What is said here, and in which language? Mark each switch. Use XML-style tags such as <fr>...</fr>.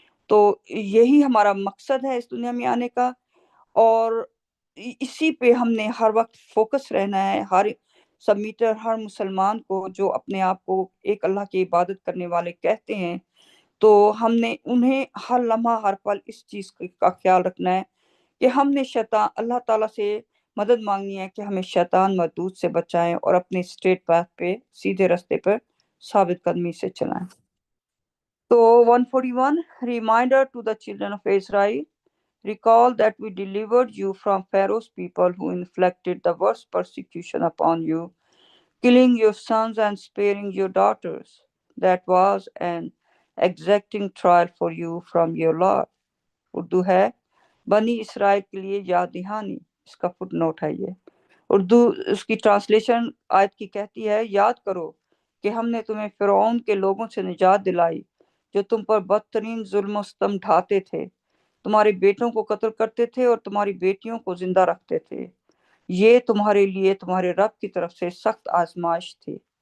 <ur>تو یہی ہمارا مقصد ہے اس دنیا میں آنے کا، اور اسی پہ ہم نے ہر وقت فوکس رہنا ہے۔ ہر سبمیٹر، ہر مسلمان کو جو اپنے آپ کو ایک اللہ کی عبادت کرنے والے کہتے ہیں، تو ہم نے انہیں ہر لمحہ ہر پل اس چیز کا خیال رکھنا ہے کہ ہم نے اللہ تعالیٰ سے مدد مانگنی ہے کہ ہمیں شیطان مردود سے بچائیں اور اپنے</ur> <en>straight path</en> <ur>پہ، سیدھے رستے پر ثابت قدمی سے چلائیں۔</ur> <en>تو 141 reminder to the children of Israel, recall that we delivered you from Pharaoh's people who inflicted the worst persecution upon you, killing your sons and sparing your daughters. That was an exacting trial for you from your Lord.</en> <ur>Urdu ہے بنی اسرائیل کے لیے یاد دہانی، اس کا fit note ہے یہ۔ اردو اس کی ٹرانسلیشن آیت کی کہتی ہے، یاد کرو کہ ہم نے تمہیں فرعون کے لوگوں سے نجات دلائی جو تم پر بدترین ظلم و ستم ڈھاتے تھے، تمہارے بیٹوں کو قتل کرتے تھے اور تمہاری بیٹیوں کو زندہ رکھتے تھے۔ یہ تمہارے لیے تمہارے رب کی طرف سے سخت آزمائش تھی۔</ur>